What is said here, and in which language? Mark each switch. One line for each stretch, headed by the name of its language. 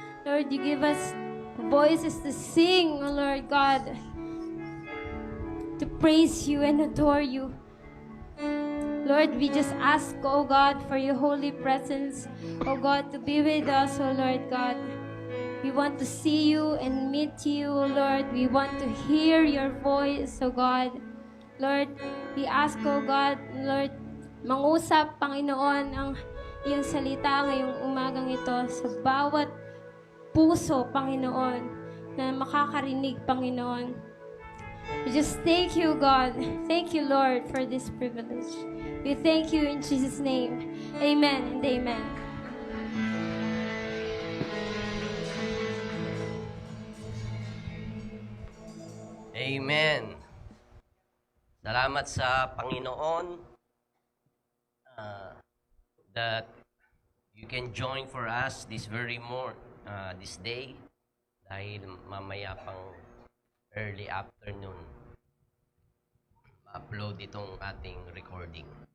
English: Lord, you give us voices to sing, O Lord God, to praise you and adore you. Lord, we just ask, O God, for your holy presence, O God, to be with us, O Lord God. We want to see you and meet you, O Lord. We want to hear your voice, O God. Lord, we ask, O God,
Filipino: Lord, mangusap, Panginoon, ang iyong salita ngayong umagang ito sa bawat puso, Panginoon, na makakarinig, Panginoon.
English: We just thank you, God. Thank you, Lord, for this privilege. We thank you in Jesus' name. Amen and amen. Amen.
Filipino: Salamat sa Panginoon
English: that you can join for us this this day
Filipino: dahil mamaya pang
English: early afternoon
Filipino: ma-upload itong ating
English: recording.